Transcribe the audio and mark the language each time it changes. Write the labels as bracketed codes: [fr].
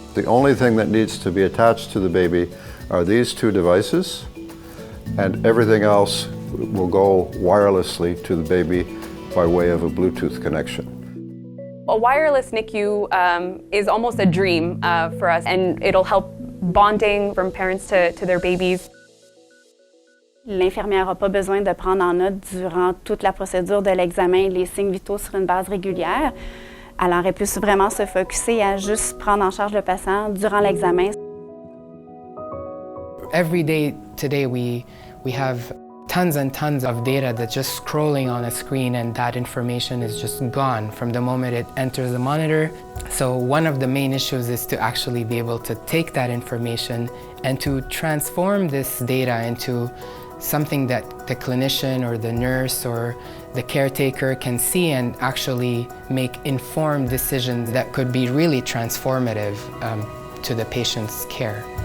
[en] The only thing that needs to be attached to the baby are these two devices, and everything else will go wirelessly to the baby by way of a Bluetooth connection. A wireless NICU is almost a dream for us, and it'll help bonding from parents to their babies. [fr] L'infirmière n'a pas besoin de prendre en note durant toute la procédure de l'examen les signes vitaux sur une base régulière. Elle aurait pu vraiment se focusser à juste prendre en charge le patient durant l'examen. [en] Every day today we have tons and tons of data that's just scrolling on a screen, and that information is just gone from the moment it enters the monitor. So one of the main issues is to actually be able to take that information and to transform this data into something that the clinician or the nurse or the caretaker can see and actually make informed decisions that could be really transformative to the patient's care.